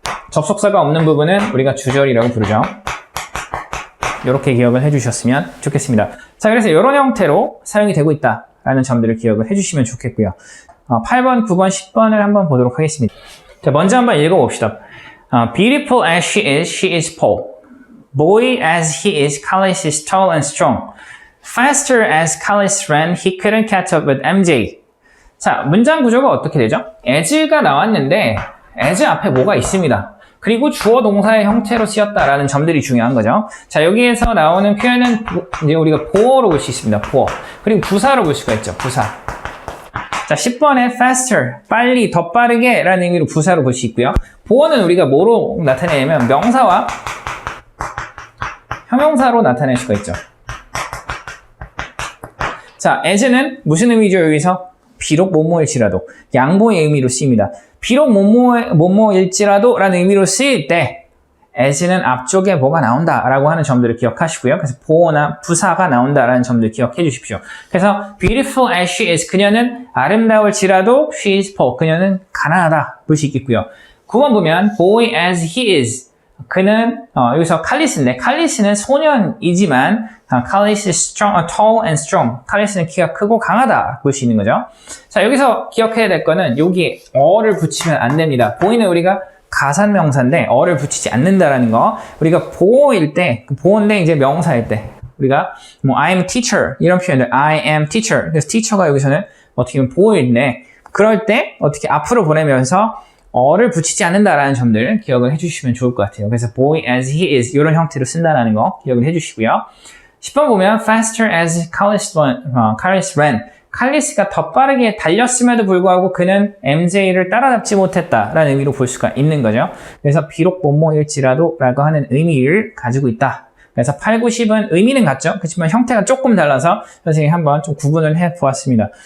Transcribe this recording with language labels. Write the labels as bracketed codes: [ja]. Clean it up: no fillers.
[ko] 접속사가 없는 부분은 우리가 주절이라고 부르죠. 이렇게 기억을 해주셨으면 좋겠습니다. 자, 그래서 이런 형태로 사용이 되고 있다라는 점들을 기억을 해주시면 좋겠고요. 8번, 9번, 10번을 한번 보도록 하겠습니다. 자, 먼저 한번 읽어봅시다. [en] Beautiful as she is poor. Boy as he is, Carlos is tall and strong. Faster as Carlos ran, he couldn't catch up with MJ. [ko] 자, 문장 구조가 어떻게 되죠? as가 나왔는데 as 앞에 뭐가 있습니다. 그리고 주어 동사의 형태로 쓰였다라는 점들이 중요한 거죠. 자, 여기에서 나오는 표현은 이제 우리가 보어로 볼 수 있습니다. 보어. 그리고 부사로 볼 수가 있죠. 부사. 자, 10번에 faster, 빨리, 더 빠르게 라는 의미로 부사로 볼 수 있고요. 보어는 우리가 뭐로 나타내냐면 명사와 형용사로 나타낼 수가 있죠. 자, as는 무슨 의미죠? 여기서 비록 뭐뭐일지라도 양보의 의미로 쓰입니다. 비록 뭐뭐일지라도 라는 의미로 쓰일 때 as는 앞쪽에 뭐가 나온다라고 하는 점들을 기억하시고요. 그래서 보어나 부사가 나온다라는 점들을 기억해 주십시오. 그래서 [en] beautiful as she is, [ko] 그녀는 아름다울지라도 [en] she is poor, [ko] 그녀는 가난하다 볼 수 있겠고요. 9번 보면 [en] boy as he is, [ko] 그는 여기서 칼리스인데 칼리스는 소년이지만 칼리스 [en] is strong, tall and strong. [ko] 칼리스는 키가 크고 강하다 볼 수 있는 거죠. 자, 여기서 기억해야 될 거는 여기에 어를 붙이면 안 됩니다. 보이는 우리가 가산명사인데 어를 붙이지 않는다라는 거. 우리가 보어일 때, 보어인데 이제 명사일 때 우리가 뭐 I'm teacher 이런 표현들 [en] I am teacher. [ko] 그래서 teacher가 여기서는 어떻게 보면 보어인데 그럴 때 어떻게 앞으로 보내면서 어를 붙이지 않는다라는 점들 기억을 해주시면 좋을 것 같아요. 그래서 [en] boy as he is [ko] 이런 형태로 쓴다는 거 기억을 해주시고요. 10번 보면 [en] faster as Carlos ran. [ko] 칼리스가 더 빠르게 달렸음에도 불구하고 그는 MJ를 따라잡지 못했다라는 의미로 볼 수가 있는 거죠. 그래서 비록 뭐뭐일지라도 라고 하는 의미를 가지고 있다. 그래서 8, 9, 10은 의미는 같죠. 그렇지만 형태가 조금 달라서 선생님이 한번 좀 구분을 해보았습니다.